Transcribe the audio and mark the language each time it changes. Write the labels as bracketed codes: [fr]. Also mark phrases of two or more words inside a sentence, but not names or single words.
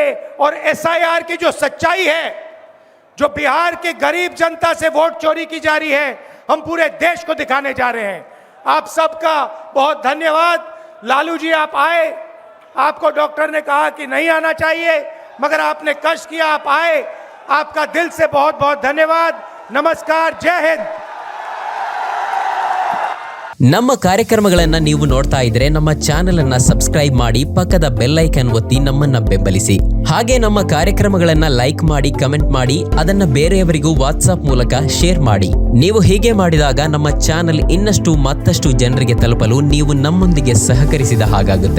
[hi] और SIR की जो सच्चाई है, जो बिहार के गरीब जनता से वोट चोरी की जा रही है, हम पूरे देश को दिखाने जा रहे हैं। आप सबका बहुत धन्यवाद। लालू जी, आप आए, आपको डॉक्टर ने कहा कि नहीं आना चाहिए, मगर आपने कष्ट किया, आप आए। आपका दिल से बहुत बहुत धन्यवाद। नमस्कार, जय हिंद। [kn] ನಮ್ಮ ಕಾರ್ಯಕ್ರಮಗಳನ್ನು ನೀವು ನೋಡ್ತಾ ಇದ್ರೆ ನಮ್ಮ ಚಾನೆಲ್ ಅನ್ನ ಸಬ್ಸ್ಕ್ರೈಬ್ ಮಾಡಿ, ಪಕ್ಕದ ಬೆಲ್ ಐಕಾನ್ ಒತ್ತಿ ನಮ್ಮನ್ನ ಬೆಂಬಲಿಸಿ. ಹಾಗೆ ನಮ್ಮ ಕಾರ್ಯಕ್ರಮಗಳನ್ನು ಲೈಕ್ ಮಾಡಿ, ಕಮೆಂಟ್ ಮಾಡಿ, ಅದನ್ನ ಬೇರೆಯವರಿಗೂ ವಾಟ್ಸ್ಆಪ್ ಮೂಲಕ ಶೇರ್ ಮಾಡಿ. ನೀವು ಹೀಗೆ ಮಾಡಿದಾಗ ನಮ್ಮ ಚಾನೆಲ್ ಇನ್ನಷ್ಟು ಮತ್ತಷ್ಟು ಜನರಿಗೆ ತಲುಪಲು ನೀವು ನಮ್ಮೊಂದಿಗೆ ಸಹಕರಿಸಿದ ಹಾಗಾಗುತ್ತೆ.